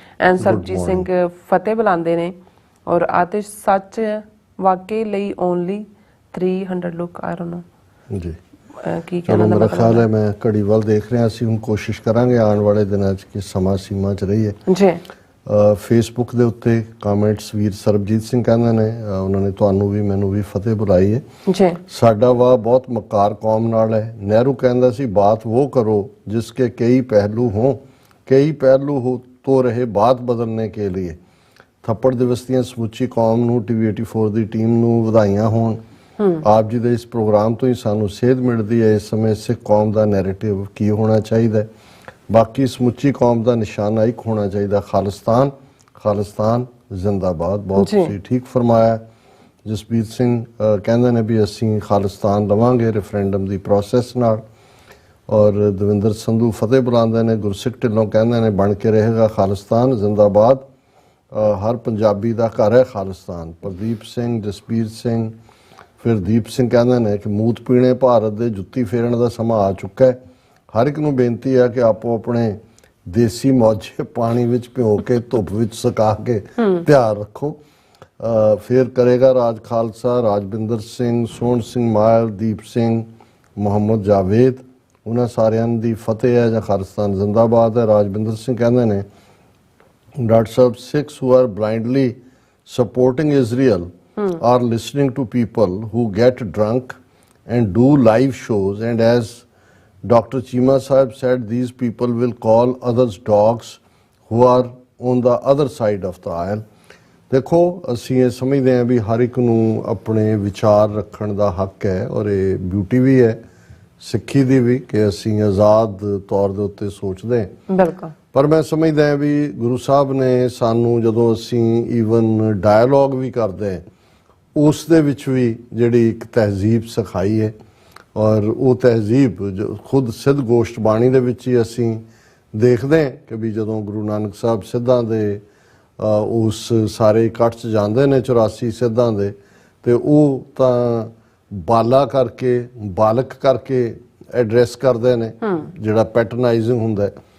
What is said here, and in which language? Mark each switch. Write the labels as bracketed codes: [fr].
[pa] And Sarabjit Singh Fateh ਬੁਲਾਉਂਦੇ ਨੇ ਔਰ ਆਤਿਸ਼ ਸੱਚ ਵਾਕਈ ਲਈ ਓਨਲੀ 300 ਲੋਕ ਆ ਰਹੇ ਨੇ ਜੀ। ਕੀ ਚਲੋ ਮੇਰਾ ਖਿਆਲ ਹੈ ਮੈਂ ਘੜੀ ਵੱਲ ਦੇਖ ਰਿਹਾ ਸੀ, ਹੁਣ ਕੋਸ਼ਿਸ਼ ਕਰਾਂਗੇ ਆਉਣ ਵਾਲੇ ਦਿਨਾਂ 'ਚ ਕਿ ਸਮਾਂ ਸੀਮਾ 'ਚ ਰਹੀਏ ਜੀ। ਫੇਸਬੁੱਕ ਦੇ ਉੱਤੇ ਕਮੈਂਟਸ ਵੀਰ ਸਰਬਜੀਤ ਸਿੰਘ ਕਹਿੰਦੇ ਨੇ ਉਹਨਾਂ ਨੇ ਤੁਹਾਨੂੰ ਵੀ ਮੈਨੂੰ ਵੀ ਫਤਿਹ ਬੁਲਾਈ ਹੈ ਜੀ। ਸਾਡਾ ਵਾਹ ਬਹੁਤ ਮਕਾਰ ਕੌਮ ਨਾਲ ਹੈ। ਨਹਿਰੂ ਕਹਿੰਦਾ ਸੀ ਬਾਤ [hi] वो करो जिसके कई पहलू हों, कई पहलू हो तो रहे बात बदलने के लिए। [pa] ਥੱਪੜ ਦਿਵਸ ਦੀਆਂ ਸਮੁੱਚੀ ਕੌਮ ਨੂੰ TV 84 ਦੀ ਟੀਮ ਨੂੰ ਵਧਾਈਆਂ ਹੋਣ। ਆਪ ਜੀ ਦੇ ਇਸ ਪ੍ਰੋਗਰਾਮ ਤੋਂ ਹੀ ਸਾਨੂੰ ਸੇਧ ਮਿਲਦੀ ਹੈ ਇਸ ਸਮੇਂ ਸਿੱਖ ਕੌਮ ਦਾ ਨੈਰੇਟਿਵ ਕੀ ਹੋਣਾ ਚਾਹੀਦਾ। ਬਾਕੀ ਸਮੁੱਚੀ ਕੌਮ ਦਾ ਨਿਸ਼ਾਨਾ ਇੱਕ ਹੋਣਾ ਚਾਹੀਦਾ, ਖਾਲਿਸਤਾਨ। ਖਾਲਿਸਤਾਨ ਜ਼ਿੰਦਾਬਾਦ। ਬਹੁਤ ਤੁਸੀਂ ਠੀਕ ਫਰਮਾਇਆ। ਜਸਬੀਰ ਸਿੰਘ ਕਹਿੰਦੇ ਨੇ ਵੀ ਅਸੀਂ ਖਾਲਿਸਤਾਨ ਲਵਾਂਗੇ ਰੈਫਰੈਂਡਮ ਦੀ ਪ੍ਰੋਸੈਸ ਨਾਲ। ਔਰ ਦਵਿੰਦਰ ਸੰਧੂ ਫਤਿਹ ਬੁਲਾਉਂਦੇ ਨੇ। ਗੁਰਸਿੱਖ ਢਿੱਲੋਂ ਕਹਿੰਦੇ ਨੇ ਬਣ ਕੇ ਰਹੇਗਾ ਖਾਲਿਸਤਾਨ ਜ਼ਿੰਦਾਬਾਦ, ਹਰ ਪੰਜਾਬੀ ਦਾ ਘਰ ਹੈ ਖਾਲਿਸਤਾਨ। ਪ੍ਰਦੀਪ ਸਿੰਘ, ਜਸਬੀਰ ਸਿੰਘ, ਫਿਰ ਦੀਪ ਸਿੰਘ ਕਹਿੰਦੇ ਨੇ ਕਿ ਮੂਤ ਪੀਣੇ ਭਾਰਤ ਦੇ ਜੁੱਤੀ ਫੇਰਨ ਦਾ ਸਮਾਂ ਆ ਚੁੱਕਾ ਹੈ। ਹਰ ਇੱਕ ਨੂੰ ਬੇਨਤੀ ਹੈ ਕਿ ਆਪੋ ਆਪਣੇ ਦੇਸੀ ਮੌਜੇ ਪਾਣੀ ਵਿੱਚ ਭਿਓ ਕੇ ਧੁੱਪ ਵਿੱਚ ਸੁਕਾ ਕੇ ਧਿਆਨ ਰੱਖੋ। ਫਿਰ ਕਰੇਗਾ ਰਾਜ ਖਾਲਸਾ। ਰਾਜਵਿੰਦਰ ਸਿੰਘ, ਸੋਹਣ ਸਿੰਘ ਮਾਇਲ, ਦੀਪ ਸਿੰਘ, ਮੁਹੰਮਦ ਜਾਵੇਦ, ਉਹਨਾਂ ਸਾਰਿਆਂ ਦੀ ਫਤਿਹ ਹੈ ਜਾਂ ਖਾਲਿਸਤਾਨ ਜ਼ਿੰਦਾਬਾਦ ਹੈ। ਰਾਜਵਿੰਦਰ ਸਿੰਘ ਕਹਿੰਦੇ ਨੇ doctor Sahib [en] Sikhs who are blindly supporting Israel are listening to people who get drunk and do live shows, and as Dr. Cheema Sahib said, these people will call others dogs who are on the other side of the aisle. [pa] ਦੇਖੋ ਅਸੀਂ ਇਹ ਸਮਝਦੇ ਹਾਂ ਵੀ ਹਰ ਇੱਕ ਨੂੰ ਆਪਣੇ ਵਿਚਾਰ ਰੱਖਣ ਦਾ ਹੱਕ ਹੈ ਔਰ ਇਹ ਬਿਊਟੀ ਵੀ ਹੈ ਸਿੱਖੀ ਦੀ ਵੀ ਕਿ ਅਸੀਂ ਆਜ਼ਾਦ ਤੌਰ ਦੇ ਉੱਤੇ ਸੋਚਦੇ ਹਾਂ। ਬਿਲਕੁਲ। ਪਰ ਮੈਂ ਸਮਝਦਾ ਹਾਂ ਵੀ ਗੁਰੂ ਸਾਹਿਬ ਨੇ ਸਾਨੂੰ ਜਦੋਂ ਅਸੀਂ ਈਵਨ ਡਾਇਲੋਗ ਵੀ ਕਰਦੇ ਹਾਂ ਉਸ ਦੇ ਵਿੱਚ ਵੀ ਜਿਹੜੀ ਇੱਕ ਤਹਿਜ਼ੀਬ ਸਿਖਾਈ ਹੈ ਔਰ ਉਹ ਤਹਿਜ਼ੀਬ ਜੋ ਖੁਦ ਸਿੱਧ ਗੋਸ਼ਟ ਬਾਣੀ ਦੇ ਵਿੱਚ ਹੀ ਅਸੀਂ ਦੇਖਦੇ ਹਾਂ ਕਿ ਵੀ ਜਦੋਂ ਗੁਰੂ ਨਾਨਕ ਸਾਹਿਬ ਸਿੱਧਾਂ ਦੇ ਉਸ ਸਾਰੇ ਇਕੱਠ 'ਚ ਜਾਂਦੇ ਨੇ 84 ਸਿੱਧਾਂ ਦੇ, ਤੇ ਉਹ ਤਾਂ ਬਾਲਾ ਕਰਕੇ ਬਾਲਕ ਕਰਕੇ ਐਡਰੈਸ ਕਰਦੇ ਨੇ ਜਿਹੜਾ ਪੈਟਰਨਾਈਜ਼ਿੰਗ ਹੁੰਦਾ।